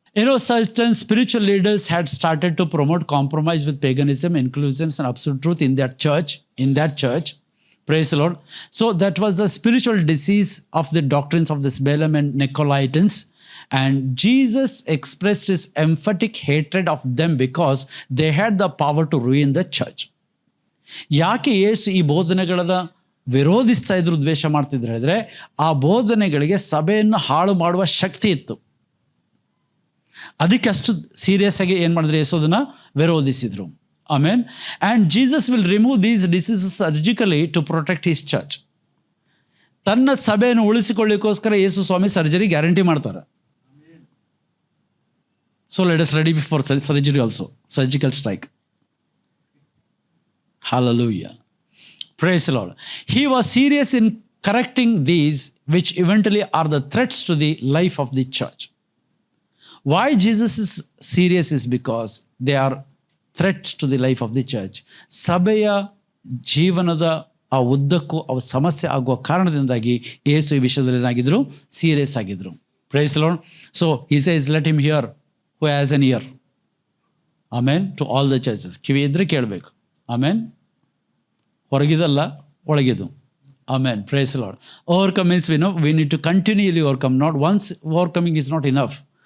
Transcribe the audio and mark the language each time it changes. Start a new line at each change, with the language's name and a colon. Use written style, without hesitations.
English: Certain spiritual leaders had started to promote compromise with paganism, inclusions, and absolute truth in that church. Praise the Lord. So that was a spiritual disease of the doctrines of this Balaam and Nicolaitans. And Jesus expressed his emphatic hatred of them because they had the power to ruin the church.
Kannada: ಯಾಕೆ ಯೇಸು ಈ ಬೋಧನೆಗಳನ್ನ ವಿರೋಧಿಸ್ತಾ ಇದ್ರು, ದ್ವೇಷ ಮಾಡ್ತಿದ್ರು ಹೇಳಿದ್ರೆ, ಆ ಬೋಧನೆಗಳಿಗೆ ಸಭೆಯನ್ನು ಹಾಳು ಮಾಡುವ ಶಕ್ತಿ ಇತ್ತು. ಅದಕ್ಕೆ ಅಷ್ಟು ಸೀರಿಯಸ್ ಆಗಿ ಏನು ಮಾಡಿದ್ರು, ಯೇಸು ಅದನ್ನ ವಿರೋಧಿಸಿದ್ರು.
English: Amen. And Jesus will remove these diseases surgically to protect his church.
Kannada: ತನ್ನ ಸಭೆಯನ್ನು ಉಳಿಸಿಕೊಳ್ಳಿಕ್ಕೋಸ್ಕರ ಯೇಸು ಸ್ವಾಮಿ ಸರ್ಜರಿ ಗ್ಯಾರಂಟಿ ಮಾಡ್ತಾರೆ.
English: So let us ready for surgery also, surgical strike. Hallelujah. Praise the Lord. He was serious in correcting these which eventually are the threats to the life of the church. Why Jesus is serious is because they are threats to the life of the church.
Kannada: ಸಭೆಯ ಜೀವನದ ಆ ಉದ್ದಕ್ಕೂ ಅವ ಸಮಸ್ಯೆ ಆಗುವ ಕಾರಣದಿಂದಾಗಿ ಯೇಸು ಈ ವಿಷಯದಲ್ಲಿ ಏನಾಗಿದ್ರು, ಸೀರಿಯಸ್ ಆಗಿದ್ರು.
English: Praise Lord. So he says, let him hear who has an ear. Amen. To all the churches.
Kannada: ಕಿವಿ ಇದ್ರೆ ಕೇಳಬೇಕು.
English: Amen.
Kannada: ಹೊರಗಿದಲ್ಲ, ಒಳಗಿದು.
English: Amen. Praise the Lord. Overcome means we need to continually overcome. Not once overcoming is not enough.